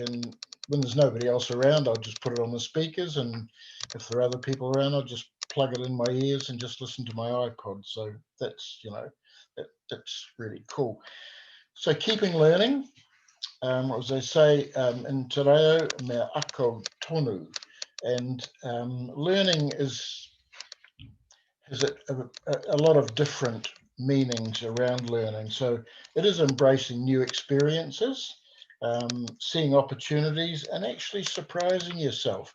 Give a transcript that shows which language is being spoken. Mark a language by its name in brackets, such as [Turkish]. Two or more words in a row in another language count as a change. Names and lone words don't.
[English] And when there's nobody else around, I'll just put it on the speakers. And if there are other people around, I'll just plug it in my ears and just listen to my iPod. So that's, you know, that's really cool. So keeping learning. As they say in Te Reo, [Māori] mea ako tonu. [English] And learning has a lot of different meanings around learning. So it is embracing new experiences, seeing opportunities, and actually surprising yourself.